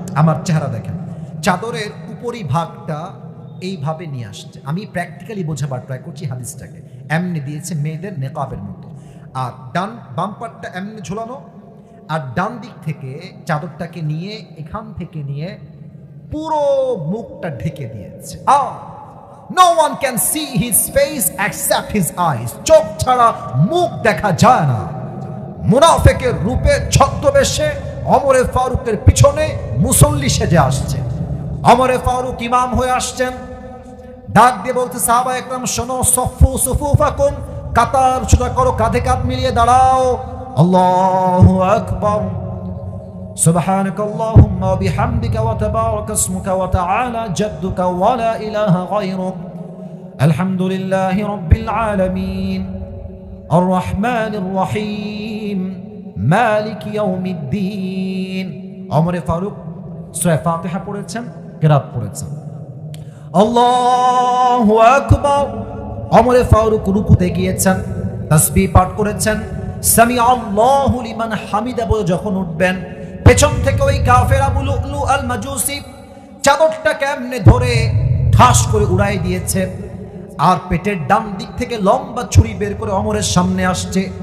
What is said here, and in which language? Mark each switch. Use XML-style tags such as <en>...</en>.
<bn>আমার চেহারা দেখেন, চাদরের উপরি ভাগটা এইভাবে নিয়ে আসছে। আমি প্র্যাকটিক্যালি বোঝাবার ট্রাই করছি হাদিসটাকে। এমনি দিয়েছে মেয়েদের নেকাবের মতো, আর বাম পাটটা এমনি ঝোলানো, আর ডান দিক থেকে চাদরটাকে নিয়ে এখান থেকে নিয়ে পুরো মুখটা ঢেকে দিয়েছে।</bn> <en>No one can see his face except his eyes.</en> <bn>চোখ ছাড়া মুখ দেখা যায় না। মুনাফিকের রূপে ছদ্মবেশে ওমরে ফারুকের পিছনে মুসল্লি সেজে আসছে। ওমরে ফারুক ইমাম হয়ে আসছেন। ডাক দিয়ে বলতে, সাহাবা একরাম শোনো, সফু সুফুফাকুম, কাতার সোজা করো, কাঁধে কাঁধ মিলিয়ে দাঁড়াও। আল্লাহু আকবার।</bn> <ar>سبحانك اللهم وبحمدك وتبارك اسمك وتعالى جدك ولا إله غيرك الحمد لله رب العالمين الرحمن الرحيم مالك يوم الدين।</ar> <bn>ওমরে ফারুক সূরা ফাতিহা পড়েছেন, কিরাত পড়েছেন। আল্লাহু আকবার। ওমরে ফারুক রুকুতে গিয়েছেন, তাসবিহ পাঠ করেছেন,</bn> <ar>সামি আল্লাহু লিমান হামিদা</ar> <bn>বলে যখন উঠবেন, পেছন থেকে ওই কাফের আবু লুলু আল মাজুসি চাদরটা কেমনে ধরে ঠাস করে উড়াই দিয়েছে, আর পেটের ডান দিক থেকে লম্বা ছুরি বের করে ওমরের সামনে আসছে।</bn>